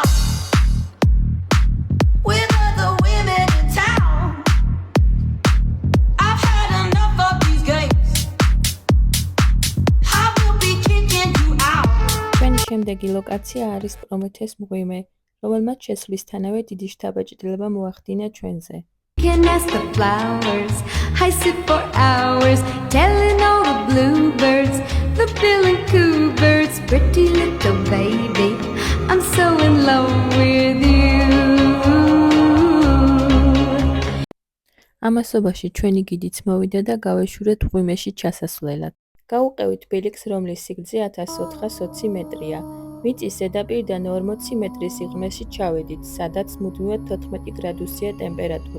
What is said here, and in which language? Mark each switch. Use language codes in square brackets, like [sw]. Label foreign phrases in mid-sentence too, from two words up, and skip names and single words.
[ka] ჩვენი შემდეგი ლოკაცია არის პრომეთეს მღვიმე, რომელმაც შესვლისთანავე დიდი შთაბეჭდილება მოახდინა ჩვენზე. [en] Can ask the flowers, I sit for hours, telling all the bluebirds, the bill and coo birds, pretty little baby, I'm so in love with you. [ka] ამასობაში ჩვენი გიდიც მოვიდა და გავეშურეთ მღვიმეში ჩასასვლელად. გავუყევით ბილიქს, რომლის სიგრძე 1420 მეტრია. მიწის ზედაპირიდან 40 მეტრის სიღრმეში ჩავედით, სადაც მუდმივად 14 გრადუსია ტემპერატურა.